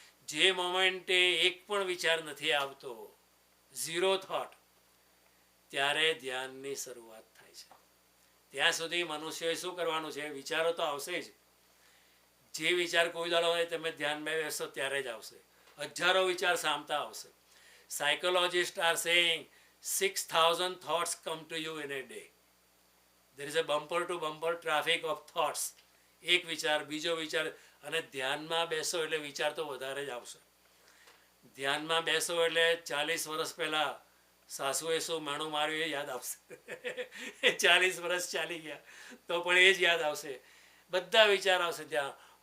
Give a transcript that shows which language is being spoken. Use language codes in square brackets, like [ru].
[gu] જે મોમેન્ટે એક પણ વિચાર નથી આવતો, ઝીરો થોટ, ત્યારે ધ્યાનની શરૂઆત થાય છે. ત્યાં સુધી મનુષ્યએ શું કરવાનું છે? વિચારો તો આવશે જ. જે વિચાર કોઈ દાડો હોય તમે ધ્યાનમાં બેસો ત્યારે જ આવશે. હજારો વિચાર સામતા આવશે. [en] Psychologists are saying 6,000 thoughts come to you in a day. There is a bumper to bumper traffic of thoughts. [gu] એક વિચાર, બીજો વિચાર, અને ધ્યાનમાં બેસો એટલે વિચાર તો વધારે જ આવશે. ધ્યાનમાં બેસો એટલે 40 વર્ષ પહેલાં સાસુએ શું માણું માર્યું એ યાદ આવશે. 40 વર્ષ ચાલી ગયા તો પણ એ જ યાદ આવશે. બધા વિચાર આવશે ત્યાં.